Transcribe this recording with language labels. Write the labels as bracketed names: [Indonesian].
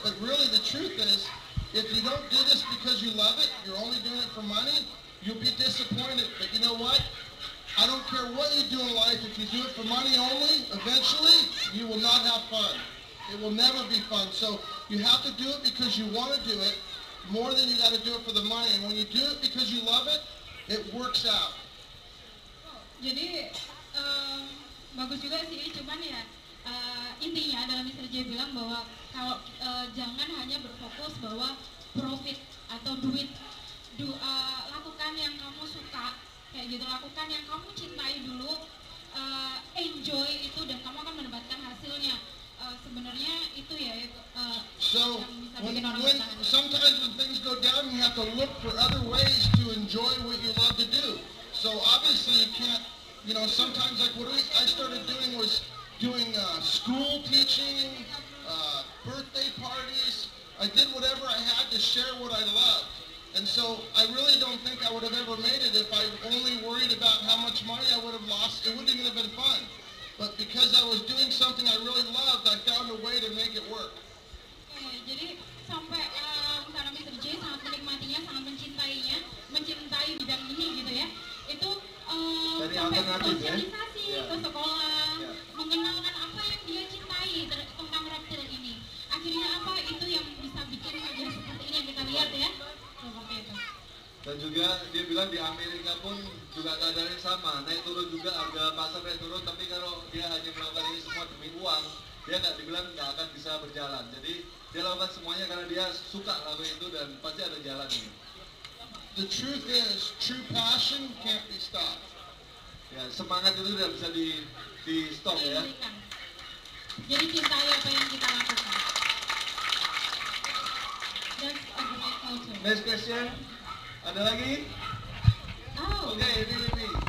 [English] But really, the truth is, if you don't do this because you love it, you're only doing it for money, you'll be disappointed. But you know what? I don't care what you do in life. If you do it for money only, eventually you will not have fun. It will never be fun. So you have to do it because you want to do it more than you got to do it for the money. And when you do it because you love it, it works out. [Indonesian] Jadi bagus juga sih, cuman ya intinya adalah Mr. J bilang bahwa kalau jangan hanya berfokus bahwa profit atau duit, lakukan yang kamu suka, kayak gitu, lakukan yang kamu cintai dulu, enjoy itu dan kamu akan mendapatkan hasilnya. Sebenarnya itu ya [English] So [Indonesian] yang bisa [English] when [Indonesian] bikin orang bertahan. [English] sometimes when things go down, you have to look for other ways to enjoy what you love to do. So obviously you can't, sometimes like what I started doing was doing school teaching, birthday parties. I did whatever I had to share what I loved. And so I really don't think I would have ever made it if I only worried about how much money I would have lost. It wouldn't even have been fun. But because I was doing something I really loved, I found a way to make it work. [Indonesian] Jadi sampai karena Mr. J sangat menikmatinya, sangat mencintainya, mencintai bidang ini gitu ya. Itu Dari sampai alternatif, ya? sosialisasi ke sekolah, mengenalkan apa yang dia cintai tentang reptil ini. Akhirnya apa itu yang bisa bikin aja seperti ini yang kita lihat ya. Seperti itu. Dan juga dia bilang di Amerika pun juga keadaannya sama, naik turun juga, harga pasar naik turun, tapi kalau dia hanya melakukan ini semua demi uang, dia dibilang nggak akan bisa berjalan. Jadi dia lakukan semuanya karena dia suka lakukan itu dan pasti ada jalannya. [English] The truth is, true passion can't be stopped. [Indonesian] Ya, semangat itu tidak bisa di stop ya. Diberikan. Jadi cintai apa yang kita lakukan. [English] That's a great culture. Next question, [Indonesian] ada lagi? Oh. Oke, ini.